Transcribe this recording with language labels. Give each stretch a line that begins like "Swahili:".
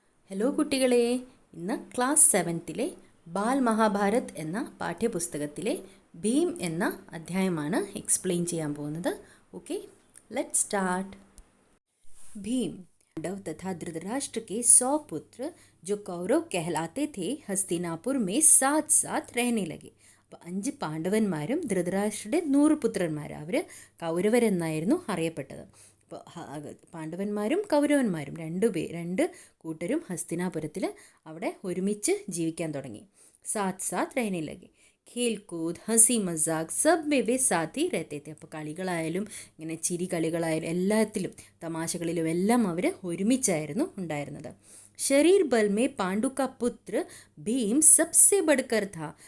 Malayalam: Hello കുട്ടികളെ, ഇന്ന് class 7ത്തിലെ ബാൽ മഹാഭാരത് എന്ന പാഠ്യപുസ്തകത്തിലെ ഭീം എന്ന അധ്യായമാണ് എക്സ്പ്ലെയിൻ ചെയ്യാൻ പോകുന്നത്.
English: Okay, let's start.
Hindi: Bhim Pandav तथा धृतराष्ट्र के 100 पुत्र जो कौरव कहलाते थे हस्तिनापुर में साथ साथ रहने लगे.
Malayalam: അപ്പോൾ 5 പാണ്ഡവന്മാരും ധൃതരാഷ്ട്രയുടെ 100 പുത്രന്മാർ, അവർ കൗരവരെന്നായിരുന്നു അറിയപ്പെട്ടത്. അപ്പോൾ പാണ്ഡവന്മാരും കൗരവന്മാരും രണ്ട് കൂട്ടരും ഹസ്തിനാപുരത്തിൽ അവിടെ ഒരുമിച്ച് ജീവിക്കാൻ തുടങ്ങി.
Hindi: സാത്ത് സാത്ത് रहने लगे. खेल कूद हंसी मजाक सब में वे साथ ही रहते थे.
Malayalam: അപ്പോൾ കളികളായാലും ഇങ്ങനെ ചിരി കളികളായാലും എല്ലാത്തിലും തമാശകളിലും എല്ലാം അവർ ഒരുമിച്ചായിരുന്നു ഉണ്ടായിരുന്നത്.
Hindi: ശരീർ ബൽ മേ പാണ്ഡു കാ പുത്ര ഭീം സബ്സെ ബഡ്കർ ഥാ.